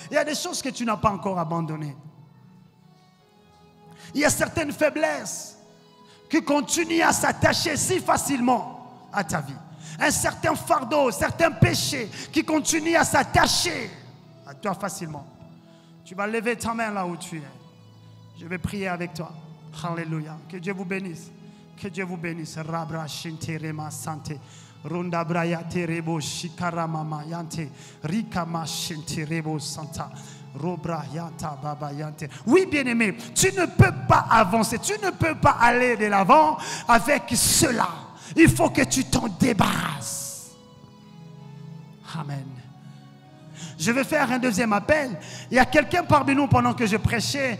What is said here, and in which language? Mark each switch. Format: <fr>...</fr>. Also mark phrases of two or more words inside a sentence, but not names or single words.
<fr>Il y a des choses que tu n'as pas encore abandonnées. Il y a certaines faiblesses qui continuent à s'attacher si facilement à ta vie. Un certain fardeau, certains péchés qui continuent à s'attacher à toi facilement. Tu vas lever ta main là où tu es. Je vais prier avec toi. Alléluia. Que Dieu vous bénisse. Que Dieu vous bénisse. Rabra shinterema sante. Runda braya terebo shikaramama yante. Rikama shinterebo santa. Robra yanta baba yante. Oui, bien-aimé, tu ne peux pas avancer. Tu ne peux pas aller de l'avant avec cela. Il faut que tu t'en débarrasses. Amen. Je vais faire un deuxième appel. Il y a quelqu'un parmi nous pendant que je prêchais.</fr>